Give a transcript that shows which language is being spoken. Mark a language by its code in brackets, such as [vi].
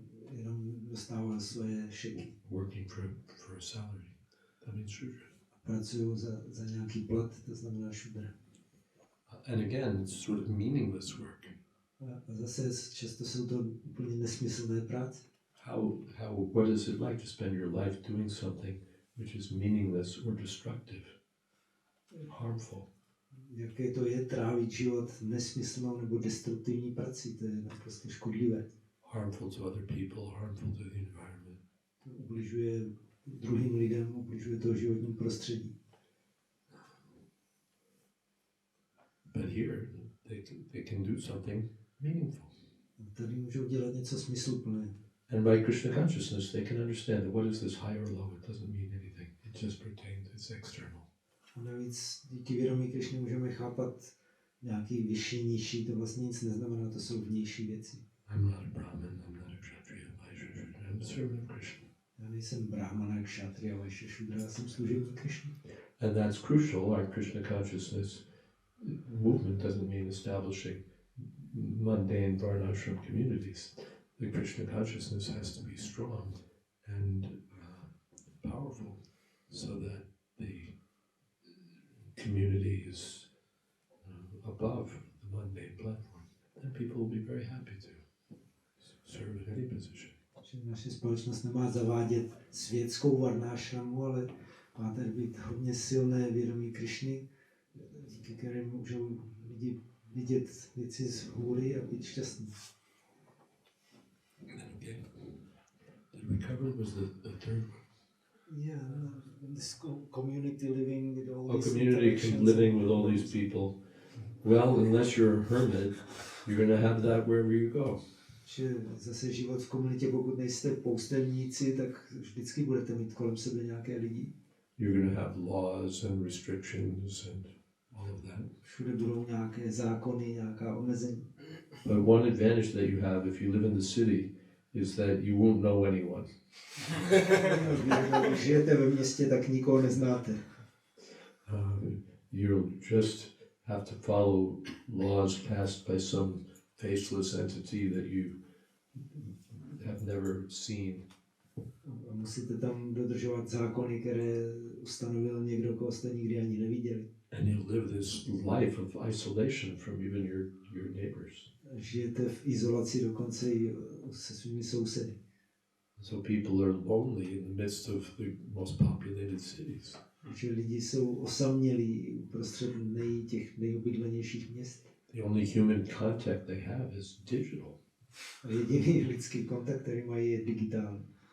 [cs] Jenom dostává svoje šeky. [en] Working for a salary. That means Shudra. [cs] Pracují za nějaký plat, to znamená šudra. [en] And again, it's sort of meaningless work. [cs] A zase často jsou to úplně nesmyslné práce. [en] What is it like to spend your life doing something which is meaningless or destructive, harmful? [cs] Jaké to je trávit život nesmyslnou nebo destruktivní prací, to je naprosto škodlivé. [en] Harmful to other people, harmful to the environment. [cs] To ubližuje druhým lidem, ubližuje to životním prostředí. [en] But here, they can do something meaningful. [cs] Tady můžou dělat něco smysluplné. [en] And by Krishna consciousness, they can understand that what is this high or low, it doesn't mean anything. It just pertains, it's external. [cs] A navíc díky vědomí Krišny můžeme chápat nějaký vyšší, nižší, to vlastně nic neznamená, to jsou vnější věci. [en] I'm not a Brahmin, I'm not a Kshatriya, I'm a servant of Krishna. [cs] Já nejsem brahmana, kšatriya, vaše šudra, já jsem služebník Krišny. [en] And that's crucial. Our Krishna consciousness movement doesn't mean establishing mundane varnashram communities. The Krishna consciousness has to be strong and powerful so that the community is above the mundane platform. Then people will be very happy to serve in any position. [cs] Naše společnost nemá zavádět světskou varnášramu, ale má tady být hodně silné vědomí Krišny, díky kterému můžou lidi vidět věci z hůry a být šťastní. [en] And again, did we cover was the third one? Yeah, this community living with all [cs] A [en] these community interactions. living with all these people. Well, unless you're a hermit, you're going to have that wherever you go. [cs] Že zase život v komunitě, pokud nejste poustevníci, tak vždycky budete mít kolem sebe nějaké lidi. [en] You're going to have laws and restrictions and all of that. [cs] Všude budou nějaké zákony, nějaká omezení. [en] But one advantage that you have if you live in the city is that you won't know anyone. [cs] Když žijete ve městě, tak nikoho neznáte. [en] You'll just have to follow laws passed by some faceless entity that you have never seen. [cs] A musíte tam dodržovat zákony, které ustanovil někdo, koho jste nikdy ani neviděli. [en] And you'll live this life of isolation from even your neighbors. [cs] Žijete v izolaci dokonce i se svými sousedy. [en] So people are lonely in the midst of the most populated cities. [cs] Takže lidi jsou osamělí uprostřed těch nejobydlenějších měst. [en] The only human contact they have is digital. [cs] A jediný lidský kontakt, který mají, je digitální.